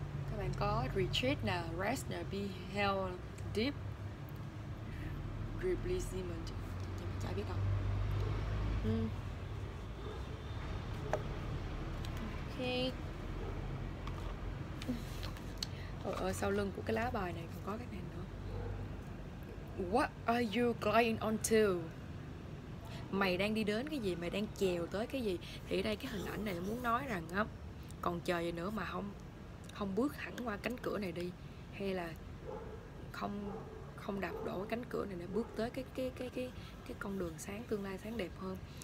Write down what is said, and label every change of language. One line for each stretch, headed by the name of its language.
Vietnamese: Các bạn có retreat nè, rest nè,
English: be held deep releasement,
Vietnamese: chả biết đâu. Ok. Ở sau lưng của cái lá bài này còn có cái này nữa.
English: What are you climbing onto?
Vietnamese: Mày đang đi đến cái gì, mày đang chèo tới cái gì? Thì ở đây cái hình ảnh này muốn nói rằng á, còn chờ gì nữa mà không bước hẳn qua cánh cửa này đi, hay là không không đạp đổ cái cánh cửa này để bước tới cái con đường sáng, tương lai sáng đẹp hơn.